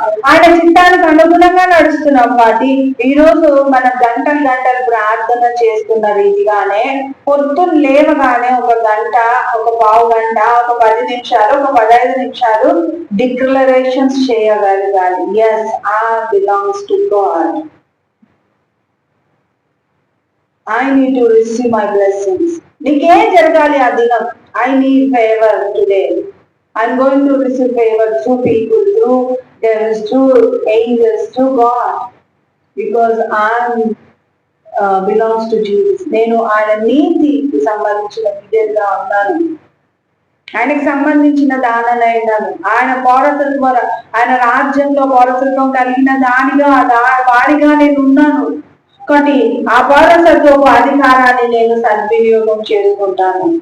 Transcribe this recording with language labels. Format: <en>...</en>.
<te>ఆయన చిత్తానికి అనుగుణంగా నడుస్తున్నాం కాబట్టి ఈ రోజు మనం గంటలు గంటలు ప్రార్థన చేస్తున్న రీతిగానే పొద్దున్న లేవగానే ఒక గంట, ఒక పావు గంట, ఒక 10 నిమిషాలు, ఒక 15 నిమిషాలు డిక్లరేషన్స్ చేయగలగాలి.</te> <en>Yes, I belongs to God. I need to receive my blessings.</en> <te>నీకేం జరగాలి ఆ దినం?</te> <en>I need favor today. I'm going to receive favor through people, through devils, through angels, through God, because I belongs to Jesus.</en> <te>నేను ఆయన నీతికి సంబంధించిన విధంగా ఉన్నాను, ఆయనకి సంబంధించిన దాననైనాను. ఆయన పౌరసత్వం, ఆయన రాజ్యంలో పౌరసత్వం కలిగిన వాడిగా నేను ఉన్నాను. కాబట్టి ఆ పౌరసత్వపు అధికారాన్ని నేను సద్వినియోగం చేసుకుంటాను.</te>